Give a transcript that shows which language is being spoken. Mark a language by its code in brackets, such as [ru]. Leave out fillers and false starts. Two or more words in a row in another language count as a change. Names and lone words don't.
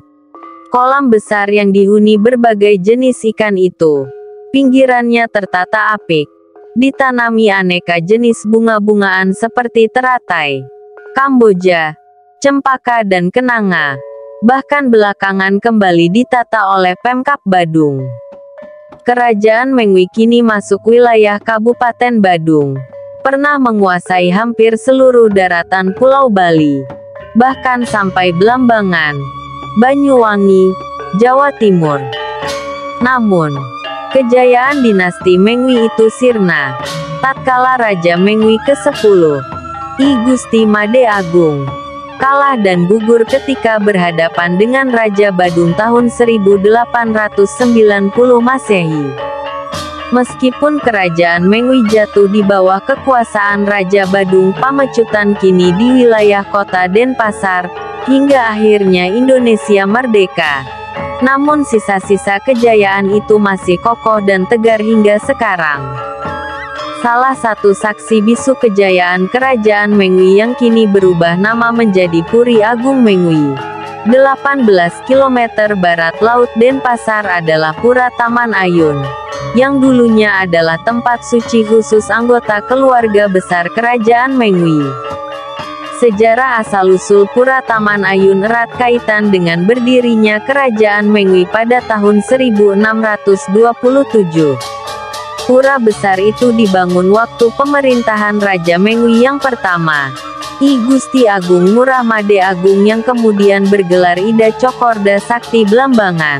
[id] Kolam besar yang dihuni berbagai jenis ikan itu. Pinggirannya tertata apik. Ditanami aneka jenis bunga-bungaan seperti teratai, kamboja, cempaka dan kenanga. Bahkan belakangan kembali ditata oleh Pemkab Badung. Kerajaan Mengwi kini masuk wilayah Kabupaten Badung. Pernah menguasai hampir seluruh daratan Pulau Bali. Bahkan sampai Belambangan, Banyuwangi, Jawa Timur. Namun, kejayaan dinasti Mengwi itu sirna tatkala Raja Mengwi ke-10, I Gusti Made Agung, kalah dan gugur ketika berhadapan dengan Raja Badung tahun 1890 Masehi. Meskipun kerajaan Mengwi jatuh di bawah kekuasaan Raja Badung Pamecutan kini di wilayah kota Denpasar, hingga akhirnya Indonesia merdeka. Namun sisa-sisa kejayaan itu masih kokoh dan tegar hingga sekarang. Salah satu saksi bisu kejayaan kerajaan Mengwi yang kini berubah nama menjadi Puri Agung Mengwi. 18 km barat laut Denpasar adalah Pura Taman Ayun, yang dulunya adalah tempat suci khusus anggota keluarga besar kerajaan Mengwi. Sejarah asal-usul Pura Taman Ayun erat kaitan dengan berdirinya kerajaan Mengwi pada tahun 1627. Pura besar itu dibangun waktu pemerintahan Raja Mengwi yang pertama, I Gusti Agung Ngurah Made Agung yang kemudian bergelar Ida Cokorda Sakti Belambangan.